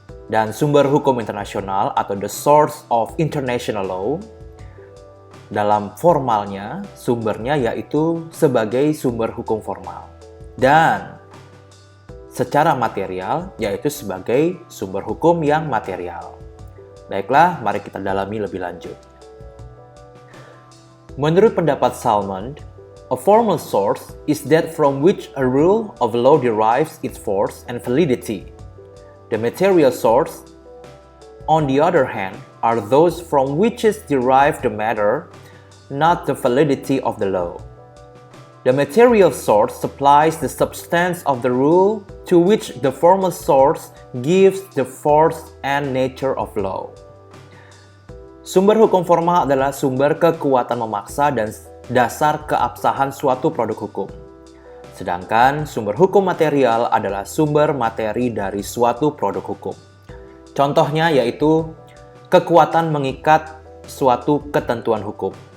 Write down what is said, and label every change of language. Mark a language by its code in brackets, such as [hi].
[id] Dan sumber hukum internasional atau [en] the source of international law [id] dalam formalnya sumbernya yaitu sebagai sumber hukum formal dan secara material yaitu sebagai sumber hukum yang material. Baiklah, mari kita dalami lebih lanjut. Menurut pendapat [en] Salmond, a formal source is that from which a rule of law derives its force and validity. The material source, on the other hand, are those from which is derived the matter, not the validity of the law. The material source supplies the substance of the rule to which the formal source gives the force and nature of law. [id] Sumber hukum formal adalah sumber kekuatan memaksa dan dasar keabsahan suatu produk hukum. Sedangkan sumber hukum material adalah sumber materi dari suatu produk hukum. Contohnya yaitu kekuatan mengikat suatu ketentuan hukum.